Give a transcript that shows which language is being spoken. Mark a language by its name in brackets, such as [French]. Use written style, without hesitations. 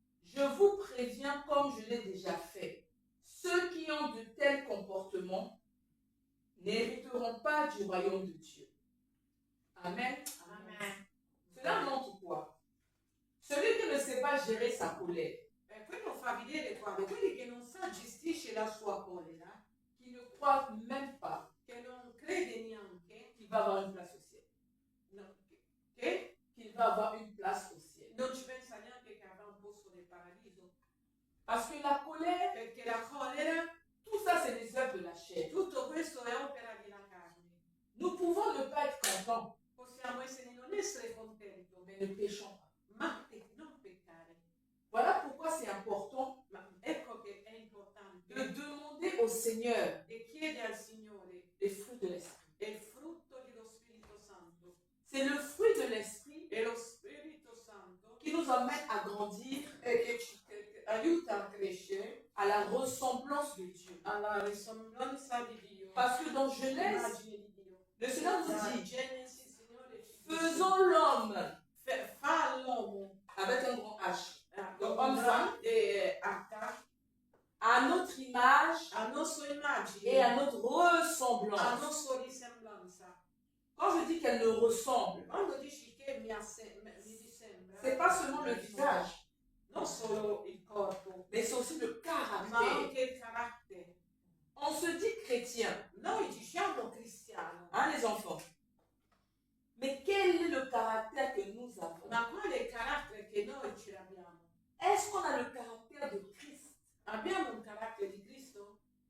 [French] Je vous préviens comme je l'ai déjà fait. Ceux qui ont de tels comportements n'hériteront pas du royaume de Dieu. Amen. Amen. Cela montre quoi? Celui qui ne sait pas gérer sa colère, [Italian] Quello fa vedere quando quelli che non sa gestisce la sua collera, [French] qui ne croit même pas [Italian] che non crede neanche [French] qu'il va avoir une place au ciel, [Italian] no, che [French] qu'il va avoir une place au ciel. [Italian] non ci pensa neanche che avrà un posto nel paradiso. [French] Parce que la colère, [Italian] Perché la collera, [French] tout ça c'est des œuvres de la chair. [Italian] tutto questo è opera della carne. [French] Nous pouvons ne pas être contents, [Italian] Possiamo non essere contenti, [French] mais ne péchons pas. [Italian] ma non peccare. [French] Voilà pourquoi c'est important [Italian] Ma ecco che è importante [French] de demander au Seigneur [Italian] e chiede al Signore [French] les fruits de l'esprit. [Italian] è il frutto dello Spirito Santo. [French] C'est le fruit de l'esprit [Italian] E lo Spirito Santo [French] qui nous amène à grandir [Italian] che ci aiuta a crescere [French] à la ressemblance de Dieu. [Italian] alla risemblanza di Dio. [French] Parce que dans Genèse, [Italian] L'immagine di Dio. [French] le Seigneur nous [Italian] Da [French] dit, [Italian] Genesi, Signore, ci dice, [French] faisons l'homme [Italian] fa l'uomo [French] avec un grand H, [Italian] con [French] homme, femme, H à notre image [Italian] a nostra immagine, [French] et à notre [Italian] a [French] ressemblance. [Italian] nostra risemblanza. [French] Quand je dis qu'elle me ressemble, [Italian] Quando dici che mi sembra, [French] c'est pas seulement le visage, [Italian] non solo il corpo, [French] mais c'est aussi le [Italian] ma [French] caractère. [Italian] anche il carattere. [French] On se dit chrétien, [Italian] Noi diciamo cristiano, [French] hein les enfants. Mais quel est le caractère que nous avons? [Italian] ma qual è il carattere che noi ce l'abbiamo? [French] Est-ce qu'on a le caractère de Christ? [Italian] Abbiamo un carattere di Cristo?